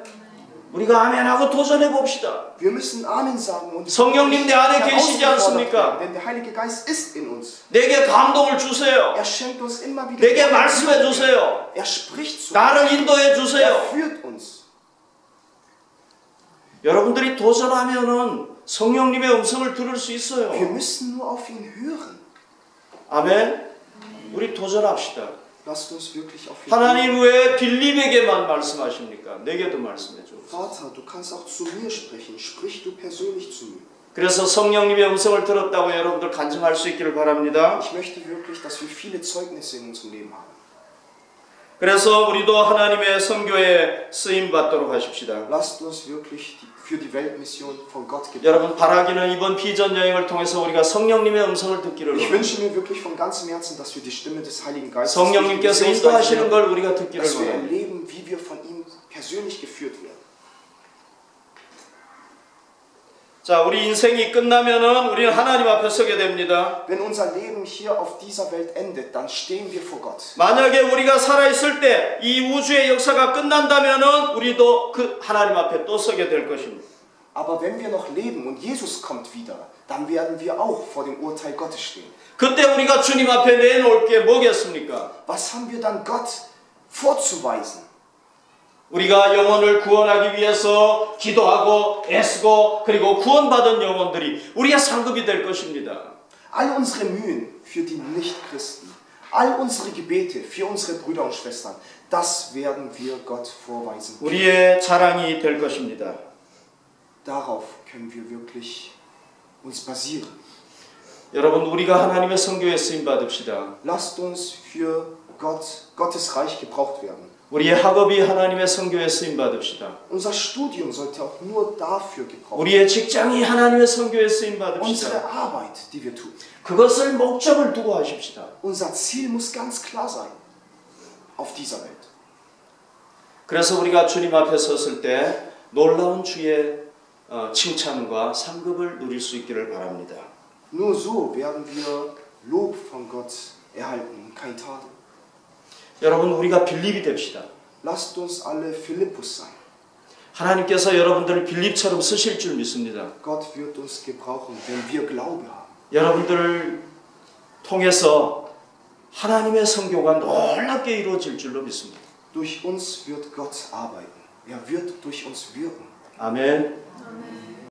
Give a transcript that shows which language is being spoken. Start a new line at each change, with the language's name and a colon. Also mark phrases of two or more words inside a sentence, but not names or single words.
Korean: 우리가 아멘하고 도전해 봅시다.
German: Wir müssen Amen sagen und
Korean: 성령님 내 안에 계시지 않습니까?
German: denn der Heilige Geist ist in uns.
Korean: 내게 감동을 주세요.
German: Er schenkt uns immer wieder.
Korean: 내게 말씀해 주세요.
German: Er spricht zu uns.
Korean: 나를 인도해
German: Er
Korean: 주세요.
German: führt uns.
Korean: 여러분들이 도전하면은 성령님의 음성을 들을 수
German: Wir
Korean: 있어요.
German: müssen nur auf ihn hören.
Korean: 아멘. 우리 도전합시다.
German: Lasst uns wirklich auf ihn hören.
Korean: 하나님 왜 빌립에게만 말씀하십니까? 내게도 말씀해 줘.
German: Vater, du kannst auch zu mir sprechen. Sprich du persönlich zu mir.
Korean: 그래서 성령님의 음성을 들었다고 여러분들 간증할 수 있기를 바랍니다.
German: Ich möchte wirklich, dass wir viele Zeugnisse in unserem Leben haben.
Korean: 그래서 우리도 하나님의 선교에 쓰임 받도록 하십시다.
German: Lasst uns wirklich für die Weltmission von Gott gebrauchen.
Korean: 여러분 바라기는 이번 비전 여행을 통해서 우리가 성령님의 음성을 듣기를
German: Ich
Korean: 원합니다.
German: wünsche mir wirklich von ganzem Herzen, dass wir die Stimme des Heiligen Geistes
Korean: 성령님께서 인도하시는 걸 우리가 듣기를
German: dass wir
Korean: 원합니다.
German: erleben, wie wir von ihm persönlich geführt werden.
Korean: 자, 우리 인생이 끝나면은 우리는 하나님 앞에 서게 됩니다.
German: Wenn unser Leben hier auf dieser Welt endet, dann stehen wir vor Gott.
Korean: 만약에 우리가 살아있을 때 이 우주의 역사가 끝난다면은 우리도 그 하나님 앞에 또 서게 될 것입니다.
German: Aber wenn wir noch leben und Jesus kommt wieder, dann werden wir auch vor dem Urteil Gottes stehen.
Korean: 그때 우리가 주님 앞에 내놓을 게 뭐겠습니까?
German: Was haben wir dann Gott vorzuweisen?
Korean: 우리가 영혼을 구원하기 위해서 기도하고 애쓰고 그리고 구원받은 영혼들이 우리의 상급이 될 것입니다.
German: All unsere Mühen für die Nichtchristen, all unsere Gebete für unsere Brüder und Schwestern, das werden wir Gott vorweisen.
Korean: 우리의 자랑이 될 것입니다.
German: Darauf können wir wirklich uns basieren.
Korean: 여러분 우리가 하나님의 선교에 쓰임 받읍시다.
German: Lasst uns für Gottes Reich gebraucht werden.
Korean: 우리의 학업이 하나님의 선교에 쓰임 받읍시다.
German: Unser Studium sollte auch nur dafür gebraucht werden.
Korean: 우리의 직장이 하나님의 선교에 쓰임
German: Unsere
Korean: 받읍시다.
German: Arbeit, die wir tun.
Korean: 그것을 목적을 두고 하십시다.
German: Unser Ziel muss ganz klar sein auf dieser Welt.
Korean: 그래서 우리가 주님 앞에 섰을 때 놀라운 주의 칭찬과 상급을 누릴 수 있기를 바랍니다.
German: Nur so werden wir Lob von Gott erhalten und kein Tadel.
Korean: 여러분 우리가 빌립이 됩시다.
German: Lasst uns alle Philippus sein.
Korean: 하나님께서 여러분들을 빌립처럼 쓰실 줄 믿습니다.
German: Gott wird uns gebrauchen, wenn wir Glaube haben.
Korean: 여러분들을 통해서 하나님의 선교가 놀랍게 이루어질 줄로 믿습니다.
German: Durch uns wird Gott arbeiten. Er wird durch uns wirken.
Korean: 아멘.